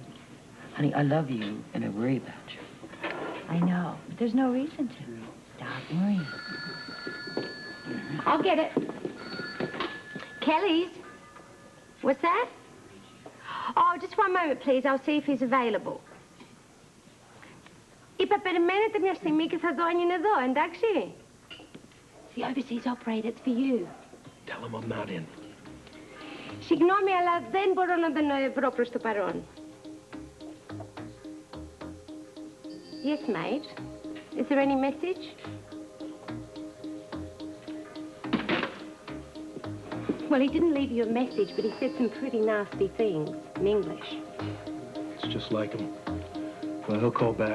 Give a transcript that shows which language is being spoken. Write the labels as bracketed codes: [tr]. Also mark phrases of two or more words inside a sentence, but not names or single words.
[en] Honey, I love you, and I worry about you. I know, but there's no reason to. Stop worrying. I'll get it. Kelly's. What's that? Oh, just one moment, please. I'll see if he's available. [el] Είπα, περιμένετε μια στιγμή και θα δω αν είναι εδώ, εντάξει? [en] The overseas operator, it's for you. Tell him I'm not in. [el] Συγγνώμη, αλλά δεν μπορώ να τον βρω προς το παρόν. [en] Yes, mate. Is there any message? Well, he didn't leave you a message, but he said some pretty nasty things in English. It's just like him. Well, he'll call back.